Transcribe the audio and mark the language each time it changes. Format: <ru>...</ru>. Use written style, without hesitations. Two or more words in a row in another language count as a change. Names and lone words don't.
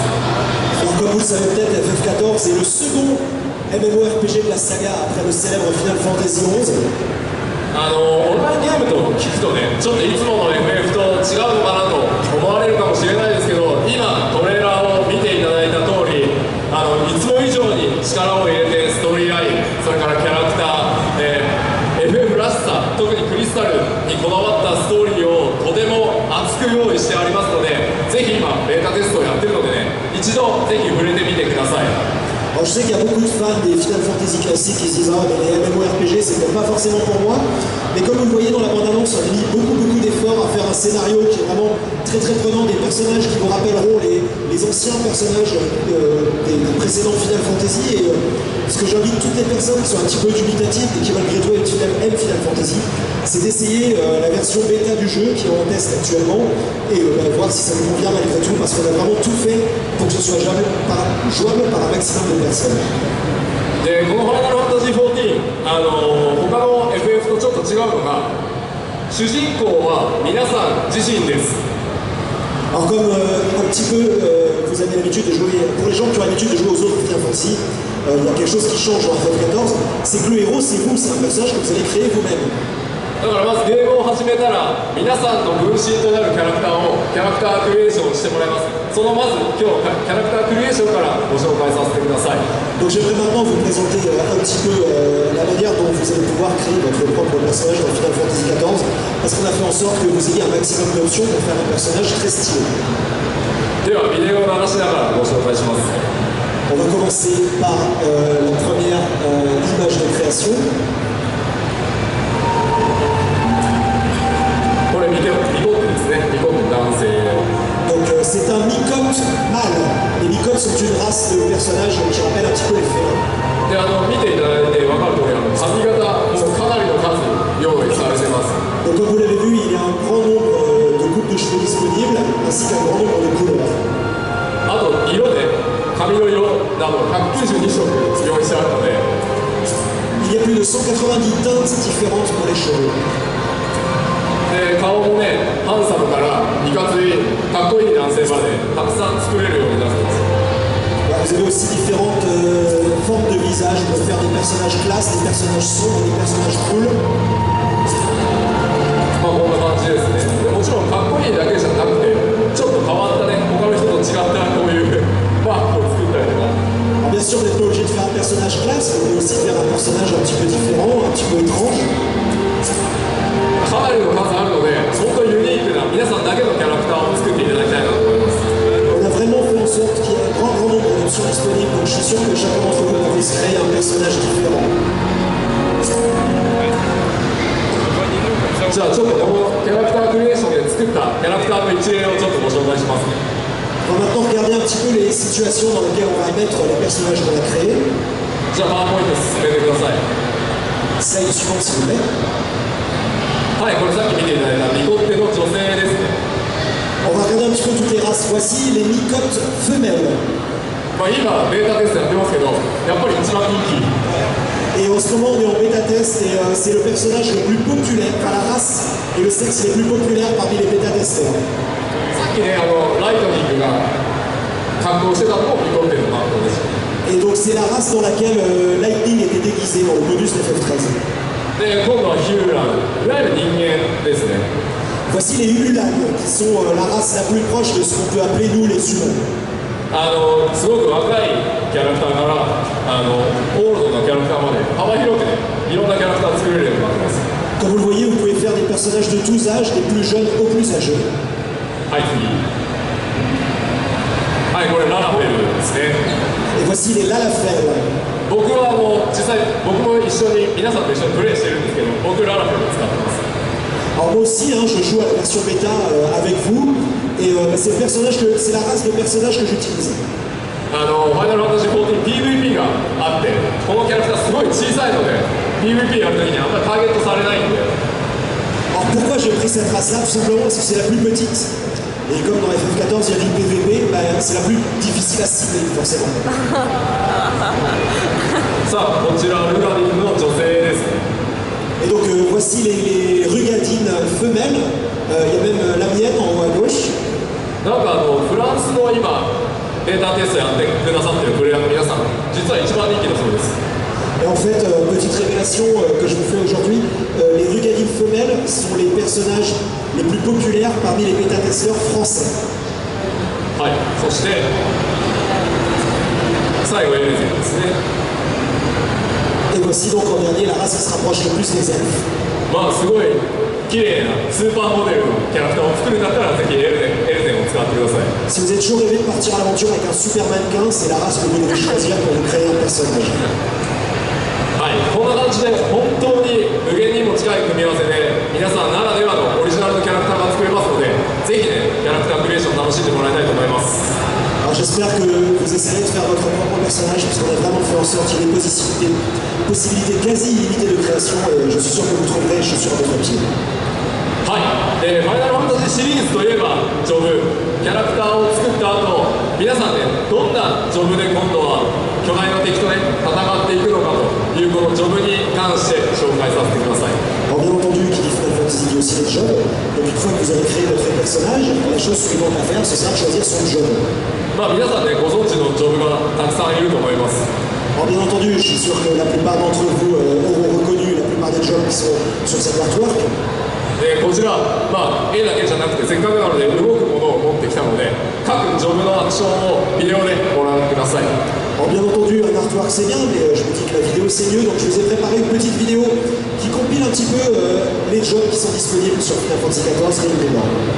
<fr>Comme vous le savez peut-être, FF14 est le second MMORPG de la saga après le célèbre Final Fantasy XI.</fr> <ja>オンラインゲームと聞くとね、ちょっといつもの FF と違うのかなと思われるかもしれないですけど、今トレーラーを見ていただいた通り、いつも以上に力を入れてストーリーライン、それからキャラクター、FF らしさ、特にクリスタルにこだわったストーリーをとても熱く用意してありますので、ぜひ今ベータテストをやってるのでね、一度ぜひ触れてみてください。</ja> <fr>Alors je sais qu'il y a beaucoup de fans des Final Fantasy classiques qui se disent ah mais les MMORPG c'est peut-être pas forcément pour moi, mais comme vous le voyez dans la bande-annonce, on a mis beaucoup d'efforts à faire un scénario qui est vraiment très prenant, des personnages qui vous rappelleront les anciens personnages des précédents Final Fantasy, et ce que j'invite toutes les personnes qui sont un petit peu dubitatives et qui malgré tout aiment Final Fantasy, c'est d'essayer la version bêta du jeu qui est en test actuellement et voir si ça vous convient malgré tout, parce qu'on a vraiment tout fait pour que ce soit jouable par un maximum de personnes.</fr> <ja>でこのファイナルファンタジー14、他の FF とちょっと違うのが、主人公は皆さん自身です。</ja> <fr>Alors comme un petit peu vous avez l'habitude de jouer, pour les gens qui ont l'habitude de jouer aux autres Final Fantasy, il y a quelque chose qui change dans FF14, c'est que le héros c'est vous, c'est un personnage que vous allez créer vous-même.</fr> <ja>だからまずゲームを始めたら皆さんの分身となるキャラクタークリエーションをしてもらいます。そのまず今日キャラクタークリエーションからご紹介させてください。</ja> <fr>Donc j'aimerais maintenant vous présenter un petit peu la manière dont vous allez pouvoir créer votre propre personnage dans Final Fantasy XIV, parce qu'on a fait en sorte que vous ayez un maximum d'options pour faire un personnage très stylé.</fr> <ja>ではビデオを流しながらご紹介します。</ja> <fr>On va commencer par la première image de création.</fr> <ja>これミコッテですね。ミコッテ男性。</ja> <fr>Donc c'est un Micotte mâle. Les Micottes sont une race de personnages qui rappellent un petit peu les félins.</fr> <ja>で見ていただいて分かる通り髪型もかなりの数用意されてます。</ja> <fr>Donc comme vous l'avez vu, il y a un grand nombre de coupes de cheveux disponibles ainsi qu'un grand nombre de couleurs.</fr> <ja>あと色で髪の色など192色用意してあるので。</ja> <fr>Il y a plus de 190 teintes différentes pour les cheveux.</fr> <ja>で顔もねハンサムからいかついかっこいい男性までたくさん作れるようになってます。</ja> <fr>Vous avez aussi différentes formes de visage. Vous pouvez faire des personnages classe, des personnages sombres, des personnages cool.</fr> <ja>まあこんな感じですね。でもちろんかっこいいだけじゃなくてちょっと変わったね他の人と違ったこういうバッグを作ったりとか。</ja> <fr>Bien sûr, vous n'êtes pas obligé de faire un personnage classe, vous pouvez aussi faire un personnage un petit peu différent, un petit peu étrange.</fr> <ja>かなりの数あるので本当にユニークな皆さんだけのキャラクターを作っていただきたいなと思います。</ja> <fr>On a vraiment fait en sorte qu'il y ait un grand nombre d'options disponibles, donc je suis sûr que chacun d'entre vous pourrait se créer un personnage différent.</fr> <ja>じゃあちょっとこのキャラクタークリエーションで作ったキャラクターの一例をちょっとご紹介しますね。</ja> <fr>On va maintenant regarder un petit peu les situations dans lesquelles on va mettre les personnages qu'on a créés.</fr> <ja>じゃあパワーポイント進めてください。</ja> <fr>Slide suivante s'il vous plaît.</fr> <ja>はい、これさっき見ていただいたミコッテの女性ですね。</ja> <fr>On va regarder un petit peu toutes les races. Voici les Micottes femelles.</fr> <ja>まあ今ベータテストやってますけどやっぱり一番人気。</ja> <fr>Et en ce moment, on est en bêta test et c'est le personnage le plus populaire, enfin la race et le sexe les plus populaires parmi les bêta testeurs.</fr> <ja>さっきねライトニングが格好してたのもミコッテの格好です。</ja> <fr>Et donc c'est la race dans laquelle Lightning était déguisé dans le bonus de FF13.</fr> <ja>で今度はヒューラン、いわゆる人間ですね。</ja> <fr>Voici les Ulan, qui sont la race la plus proche de ce qu'on peut appeler nous les humains.</fr> <ja>すごく若いキャラクターからオールドなキャラクターまで幅広くねいろんなキャラクター作れるようになってます。</ja> <fr>Comme vous le voyez, vous pouvez faire des personnages de tous âges, des plus jeunes aux plus âgés.</fr> <ja>はい次。はいこれララフェルですね。</ja> <fr>Et voici les Lalafell.</fr> <ja>僕は実際僕も一緒に皆さんと一緒にプレイしてるんですけど僕ララフェルを使ってます。</ja> <fr>Alors moi aussi, hein, je joue à la version bêta avec vous, et c'est la race de personnages que j'utilise.</fr> <ja>ファイナルファンタジー14 PVP があってこのキャラクターすごい小さいので PVP やるときにあんまりターゲットされないんで。</ja> <fr>Alors pourquoi j'ai pris cette race-là? Tout simplement parce que c'est la plus petite. Et comme dans FF14 il y a du PVP, bah, c'est la plus difficile à cibler forcément.</fr> <ja>さあこちらルガリンの女性ですね。</ja> <fr>Et donc voici les rugadines femelles. Il y a même la mienne en haut à gauche.</fr> <ja>なんかフランスの今データテストやってくださってるプレイヤーの皆さん実は一番人気だそうです。</ja> <fr>Et en fait, petite révélation que je vous fais aujourd'hui, les rugadines femelles sont les personnages les plus populaires parmi les bêta-testeurs français.</fr> <ja>はい、そして最後エレゼンですね。</ja> <fr>Et voici donc en dernier la race qui se rapproche le plus des elfes.</fr> <ja>まあすごい綺麗なスーパーモデルのキャラクターを作るんだったらぜひエレゼンを使ってください。</ja> <fr>Si vous êtes toujours rêvé de partir à l'aventure avec un super mannequin, c'est la race que vous devez choisir pour vous créer un personnage.</fr> <ja>はい、こんな感じで本当に無限にも近い組み合わせで皆さんならではのオリジナルのキャラクターが作れますのでぜひねキャラクタークリエーション楽しんでもらいたいと思います。</ja> <fr>Alors j'espère que vous essayerez de faire votre propre personnage parce qu'on a vraiment fait en sorte qu'il y ait des possibilités quasi illimitées de création et je suis sûr que vous trouverez les chaussures à votre pied.</fr> <ja>はい、ファイナルファンタジーシリーズといえばジョブキャラクターを作った後皆さんねどんなジョブで今度は巨大な敵とね戦っていくのかというこのジョブに関して紹介させてください。</ja> <fr>Alors bien entendu, qui dit Final Fantasy dit aussi les jobs. Donc une fois que vous avez créé votre personnage, la chose suivante à faire, ce sera de choisir son job.</fr> <ja>まあ皆さんねご存知のジョブがたくさんいると思います。</ja> <fr>Alors bien entendu, je suis sûr que la plupart d'entre vous auront reconnu la plupart des jobs qui sont sur cette artwork.</fr> <ja>こちら、まあ、絵だけじゃなくてせっかくなので動くものを持ってきたので各ジョブのアクションをビデオでご覧ください。</ja> <fr>Alors bien entendu, un artwork c'est bien, mais je me dis que la vidéo c'est mieux, donc je vous ai préparé une petite vidéo qui compile un petit peu les jobs qui sont disponibles sur Final Fantasy XIV et Reborn.</fr>